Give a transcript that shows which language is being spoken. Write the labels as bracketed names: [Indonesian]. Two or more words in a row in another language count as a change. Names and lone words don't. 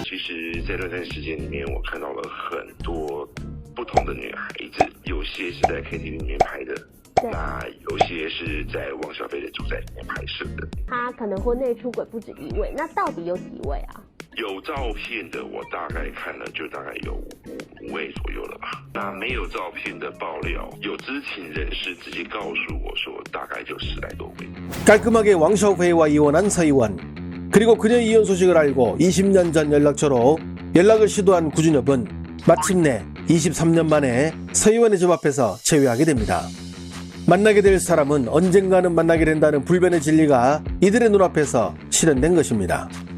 [Chinese] 其实，在这段时间里面，我看到了很多不同的女孩子，有些是在 KTV 里面拍的，那有些是在汪小菲的住宅里面拍摄的。他可能婚内出轨不止1位，那到底有几位啊？有照片的，我大概看了就大概有5位左右了吧。那没有照片的爆料，有知情人士直接告诉我说，大概就10来多位。 [Korean] 깔끔하게 왕샤오페이와 이혼한 서희원. 그리고 그녀의 이혼 소식을 알고 20년 전 연락처로 연락을 시도한 구준엽은 마침내 23년 만에 서희원의 집 앞에서 재회하게 됩니다. 만나게 될 사람은 언젠가는 만나게 된다는 불변의 진리가 이들의 눈앞에서 실현된 것입니다.